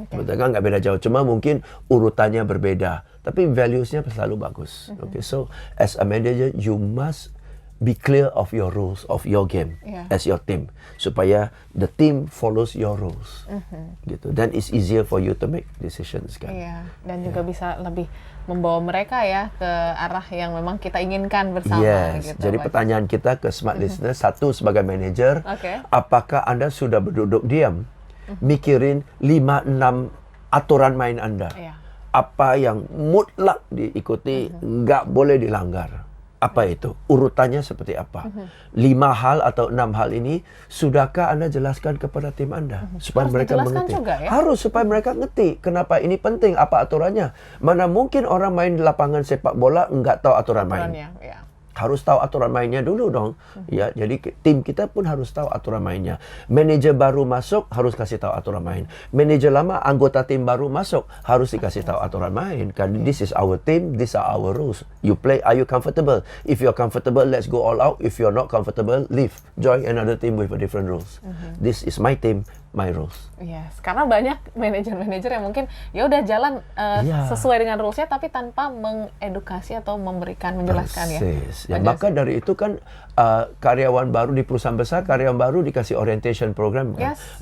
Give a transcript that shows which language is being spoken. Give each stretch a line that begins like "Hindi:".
Indonesian: Betul kan, nggak beda jauh, cuma mungkin urutannya berbeda, tapi values-nya selalu bagus.
English: So as a manager you must be clear of your rules of your game as your team, supaya the team follows your rules. Gitu. Then it's easier for you to make decisions kan.
Indonesian: Dan juga bisa lebih membawa mereka ya ke arah yang memang kita inginkan bersama.
English: Yes.
Indonesian: Gitu, jadi pertanyaan kita ke smart listener, satu sebagai manager, apakah Anda sudah berduduk diam mikirin 5-6 aturan main Anda? Apa yang mutlak diikuti, nggak boleh dilanggar? Apa itu? Urutannya seperti apa? 5 hal atau 6 hal ini, sudahkah Anda jelaskan kepada tim Anda? Supaya Harus mereka dijelaskan mengerti. juga, ya? Harus, supaya mereka ngerti. Kenapa ini penting, apa aturannya. Mana mungkin orang main di lapangan sepak bola nggak tahu aturan main. Ya. Harus tahu aturan mainnya dulu dong. Ya, jadi tim kita pun harus tahu aturan mainnya. Manajer baru masuk harus kasih tahu aturan main. Manajer lama, anggota tim baru masuk harus dikasih tahu aturan main.
English: Kan this is our team, these are our rules. You play, are you comfortable? If you're comfortable, let's go all out. If you're not comfortable, leave. Join another team with a different rules. This is my team, my rules.
Indonesian: Yes, karena banyak manajer-manajer yang mungkin ya udah jalan sesuai dengan rulesnya tapi tanpa mengedukasi atau menjelaskan ya. Ya, maka dari itu kan karyawan baru di perusahaan besar, karyawan baru dikasih orientation program kan?
English: Yes.